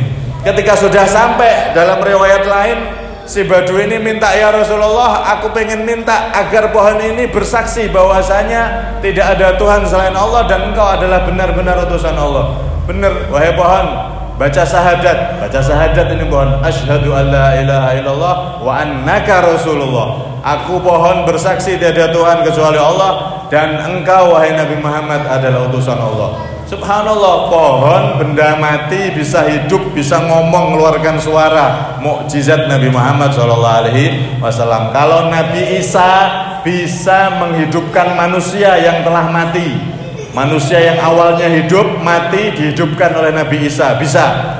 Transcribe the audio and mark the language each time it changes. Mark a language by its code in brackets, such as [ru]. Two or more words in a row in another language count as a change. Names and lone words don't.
[id] Ketika sudah sampai, dalam riwayat lain si Badui ini minta, [ar] يا رسول الله, [id] aku pengen minta agar pohon ini bersaksi bahwasanya tidak ada Tuhan selain Allah dan engkau adalah benar-benar utusan Allah. Benar wahai pohon, baca syahadat ini pohon, [ar] أشهد أن لا إله إلا الله وأنك رسول الله. [id] Aku pohon bersaksi tidak ada Tuhan kecuali Allah dan engkau wahai Nabi Muhammad adalah utusan Allah. Subhanallah, pohon benda mati bisa hidup, bisa ngomong, mengeluarkan suara. Mukjizat Nabi Muhammad SAW. Kalau Nabi Isa bisa menghidupkan manusia yang telah mati, manusia yang awalnya hidup, mati, dihidupkan oleh Nabi Isa, bisa.